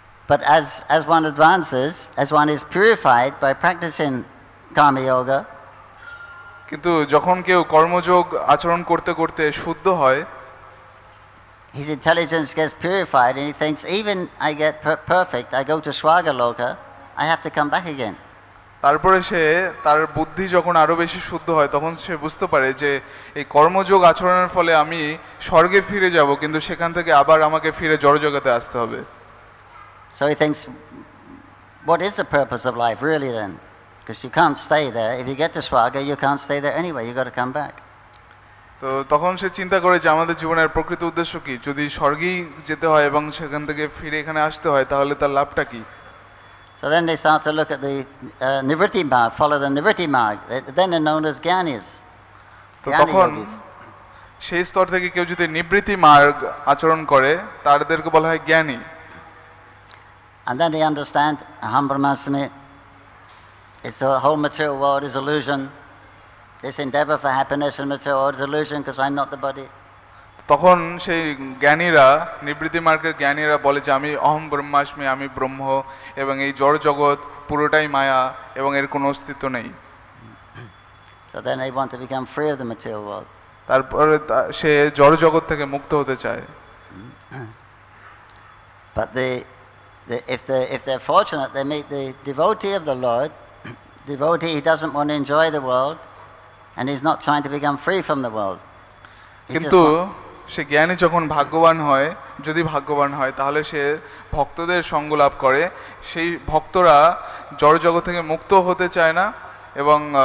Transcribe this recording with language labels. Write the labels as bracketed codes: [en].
[en] But as one advances, as one is purified by practicing karma yoga, [bn] কিন্তু যখন কেউ কর্মযোগ আচরণ করতে করতে শুদ্ধ হয়, [en] his intelligence gets purified and he thinks, even I get perfect, I go to Swarga Loka, I have to come back again. [bn] তারপরে সে তার বুদ্ধি যখন আরো বেশি শুদ্ধ হয়, তখন সে বুঝতে পারে যে এই কর্মযোগ আচরণের ফলে আমি স্বর্গে ফিরে যাব, কিন্তু সেখান থেকে আবার আমাকে ফিরে জড়জগতে আসতে হবে। [en] So he thinks, what is the purpose of life really then? Because you can't stay there. If you get to Swarga, you can't stay there anyway. You got to come back. [bn] তো তখন সে চিন্তা করে যে আমাদের জীবনের প্রকৃত উদ্দেশ্য কি? যদি স্বর্গেই যেতে হয় এবং সেখান থেকে ফিরে এখানে আসতে হয়, তাহলে তার লাভটা কি? [en] So then they start to look at the Nivritti Marg, follow the Nivritti Marg. Then they're known as Gyanis. [bn] তো তখন সেই স্তর থেকে কেউ যদি নিবৃত্তি মার্গ আচরণ করে, তাদেরকে বলা হয় জ্ঞানী। [en] And then they understand, Aham Brahmasmi, it's the whole material world is illusion. This endeavor for happiness in material world is illusion because I'm not the body. [bn] তখন সেই জ্ঞানীরা, নিবৃত্তি মার্গের জ্ঞানীরা বলে যে আমি অহম ব্রহ্মাস্মি, আমি ব্রহ্ম, এবং এই জড় জগৎ পুরোটাই মায়া এবং এর কোনো অস্তিত্ব নেই। [en] So then they want to become free of the material world. [bn] তারপরে সে জড় জগৎ থেকে মুক্ত হতে চায়। [en] But if they're fortunate, they meet the devotee of the Lord. Devotee, he doesn't want to enjoy the world, and he's not trying to become free from the world. [bn] কিন্তু সে জ্ঞানী যখন ভাগ্যবান হয়, যদি ভাগ্যবান হয়, তাহলে সে ভক্তদের সঙ্গ লাভ করে। সেই ভক্তরা জড় জগৎ থেকে মুক্ত হতে চায় না, এবং